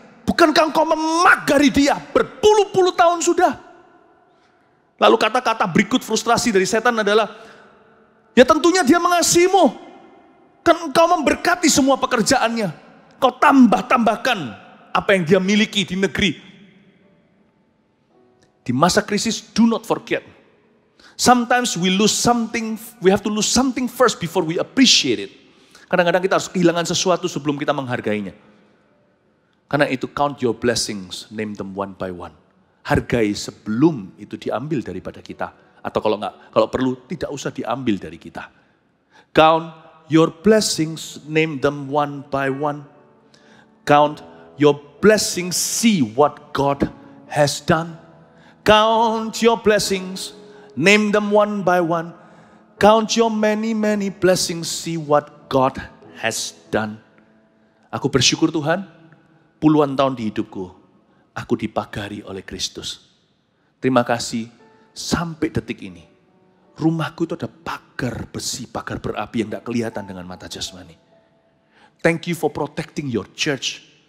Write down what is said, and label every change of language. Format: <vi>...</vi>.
<id>Bukankah engkau memagari dia berpuluh-puluh tahun sudah? Lalu kata-kata berikut frustrasi dari setan adalah, ya tentunya dia mengasihimu. Kan engkau memberkati semua pekerjaannya. Kau tambah-tambahkan apa yang dia miliki di negeri. Di masa krisis,</id> <en>do not forget. Sometimes we lose something, we have to lose something first before we appreciate it.</en> <id>Kadang-kadang kita harus kehilangan sesuatu sebelum kita menghargainya. Karena itu</id> <en>count your blessings, name them one by one.</en> <id>Hargai sebelum itu diambil daripada kita. Atau kalau perlu tidak usah diambil dari kita.</id> <en>Count your blessings, name them one by one. Count your blessings, see what God has done. Count your blessings, name them one by one. Count your many, many blessings, see what God has done.</en> <id>Aku bersyukur Tuhan, puluhan tahun di hidupku, aku dipagari oleh Kristus. Terima kasih, sampai detik ini, rumahku itu ada pagar besi, pagar berapi yang gak kelihatan dengan mata jasmani.</id> <en>Thank you for protecting your church.</en>